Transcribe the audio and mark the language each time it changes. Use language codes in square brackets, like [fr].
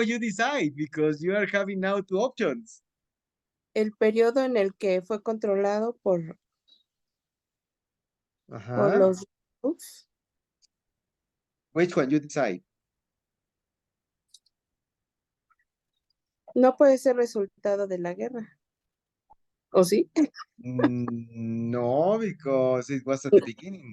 [en] You decide because you are having now 2 options. [es] El periodo en el que fue controlado por los groups. [en] Which one you decide? [es] No puede ser resultado de la guerra. ¿O sí? [en] No, because it was at the beginning.